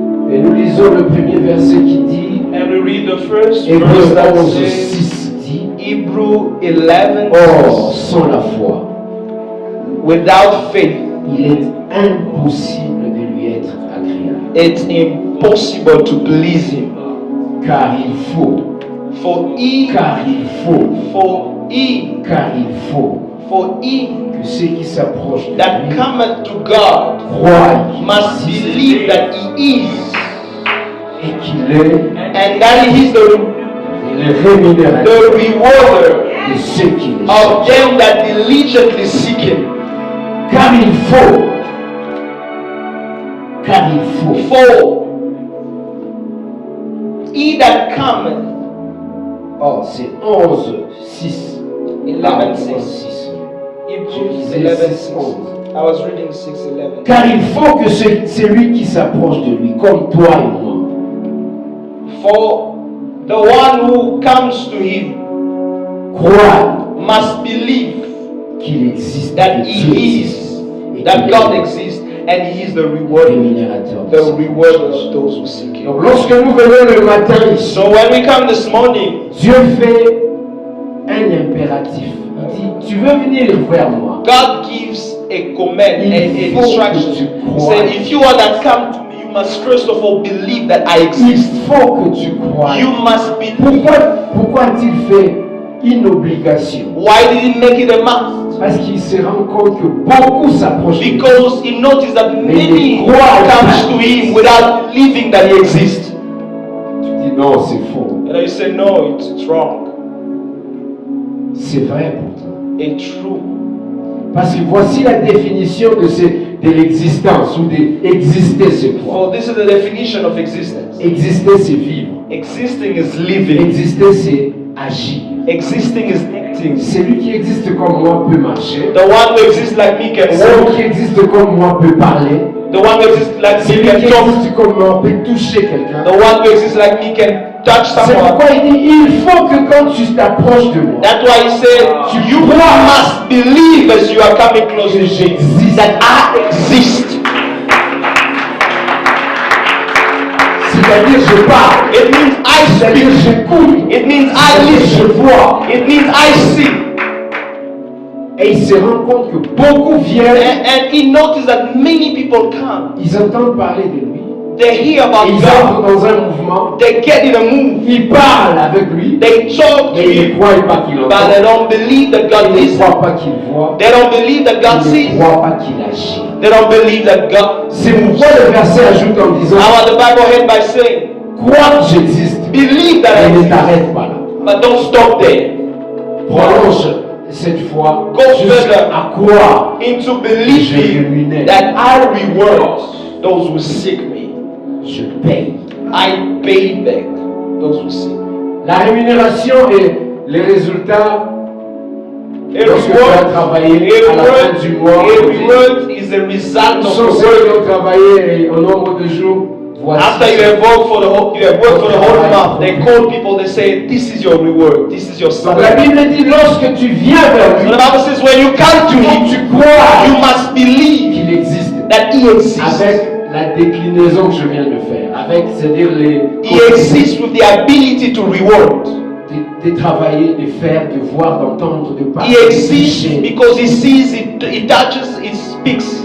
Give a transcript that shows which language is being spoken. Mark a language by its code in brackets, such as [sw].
[fr] Et nous lisons le premier verset qui dit, [en] And we read the first [fr] Hébreux [en] verse that [fr] 11, [en] says, [fr] 6 dit, [en] Hebrew 11, [fr] Or, sans la foi, [en] without faith, [fr] il est impossible de lui être agréable. [en] it's impossible to please him. [fr] Car il faut, [en] For he, [fr] car il faut, [en] for he, [fr] car il faut [en] for he [fr] que ceux qui s'approchent de [en] that [fr] lui [en] cometh to God [fr] croient qu'il [en] must [fr] existe [en] believe that he is, [fr] et qu'il est [en] and that he is the [fr] rémunérateur [en] rewarder [fr] de ceux qui le [en] of [fr] cherchent. [en] them that diligently seek him. [fr] Car il faut, car il faut, [en] For he that cometh, [fr] oh c'est 11, 6, [en] 11:6. Hebrews 11:6. I was reading 6:11. [fr] Car il faut que celui qui s'approche de lui, comme toi et moi, [en] For the one who comes to him [fr] croit [en] must believe [fr] qu'il existe, [en] that [fr] que Dieu [en] he [fr] existe, [en] is, [fr] et [en] that [fr] qu'il [en] God [fr] est [en] exists, and he is the rewarder, [fr] rémunérateur de [en] the [fr] ceux qui [en] rewarder [fr] le cherchent. [en] of those who seek him. [fr] Donc lorsque nous venons le matin ici, [en] So when we come this morning, [fr] Dieu fait un impératif. Il dit, tu veux venir vers moi. [en] God gives a command and [fr] Il [en] a [fr] faut [en] instruction. [fr] que tu [en] He [fr] crois. [en] said, if you want to come to me, you must first of all believe that I [fr] Il [en] exist. [fr] faut que tu crois. [en] You must believe. [fr] Pourquoi a-t-il fait une obligation? [en] Why did he make it a must? [fr] Parce qu'il se rend compte que beaucoup s'approchent de lui. [en] Because he noticed that many comes to him without believing that he exists. [fr] Tu dis non, c'est faux. [en] And I say, no, it's wrong. [fr] C'est vrai pourtant. [en] It's true. [fr] Parce que voici la définition de l'existence ou d'exister, c'est quoi? [en] For this is the definition of existence. [fr] Exister, c'est vivre. [en] Existing is living. [fr] Exister, c'est agir. [en] Existing is acting. [fr] Celui qui existe comme moi peut marcher. [en] The one who exists like me can [fr] Celui [en] walk. [fr] qui existe comme moi peut parler. [en] The one who exists like me [fr] Celui [en] can [fr] qui [en] talk. [fr] existe comme moi peut toucher quelqu'un. [en] The one who exists like me can touch [fr] C'est [en] someone. [fr] pourquoi il dit, il faut que quand tu t'approches de moi, [en] That's why he said, you must believe as you are coming close to me that I exist. [fr] c'est-à-dire je parle, [en] It means I [fr] c'est-à-dire [en] speak. [fr] j'écoute, [en] It means I [fr] c'est-à-dire je [en] listen. [fr] vois. [en] It means I see. [fr] Et il se rend compte que beaucoup viennent, [en] And he noticed that many people come. [fr] ils entendent parler de lui, [en] They hear about [fr] ils [en] God. [fr] entrent dans un mouvement, [en] They get in a move. [fr] ils parlent avec lui, [en] They talk to [fr] mais ils ne [en] him. [fr] croient pas qu'il [en] But they [fr] entend, [en] don't believe that [fr] ils [en] God [fr] ne [en] listens. [fr] croient pas qu'il voit, [en] They don't believe that God [fr] ils [en] sees. [fr] ne croient pas qu'il agit. [en] They don't believe that God. [fr] C'est pourquoi le verset ajoute en disant, [en] Now the Bible ends by saying, [fr] crois que j'existe, [en] believe that I [fr] mais ne [en] exist. [fr] t'arrête pas là. [en] But don't stop there. [fr] Prolonge cette fois [en] Go further. [fr] jusqu'à croire. [en] Into believing that I reward those who seek me. [fr] Je paye. [en] I pay back those who seek me. [fr] La rémunération et les résultats, [en] A [fr] lorsque tu as travaillé à la fin du mois, [en] reward is the result of [fr] sont [en] the [fr] ceux qui [en] work. [fr] ont travaillé au nombre de jours. Voici. [en] After you have worked for the whole month, they call people, they say, this is your reward, this is your [fr] Donc la [en] salary. [fr] Bible dit, lorsque tu viens vers [en] So [fr] lui, [en] the Bible says, when you come to him, [fr] tu crois [en] you must believe [fr] qu'il existe. [en] that he exists. [fr] Avec la déclinaison que je viens de faire, avec, c'est-à-dire [en] He exists with the ability to reward. [fr] de travailler, de faire, de voir, d'entendre, de parler. [en] He [fr] de [en] exists [fr] toucher. [en] because he sees, he touches, he speaks.